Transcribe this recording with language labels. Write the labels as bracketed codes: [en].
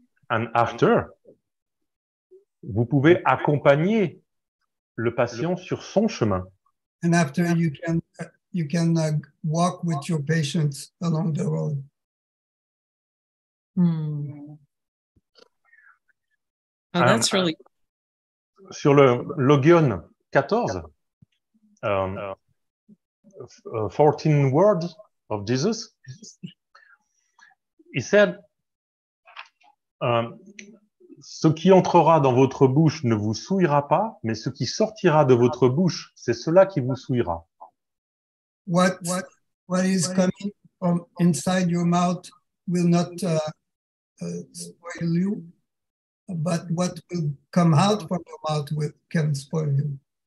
[en] And after, [fr] vous pouvez accompagner le patient sur son chemin. [en] And after you can walk with your patients along the road. Oh, that's really. [fr] Sur le Logion 14, [en] 14 words of Jesus, he said, [fr] ce qui entrera dans votre bouche ne vous souillera pas, mais ce qui sortira de votre bouche, c'est cela qui vous souillera. [en] What is coming from inside your mouth will not spoil you, but what will come out from your mouth can spoil you.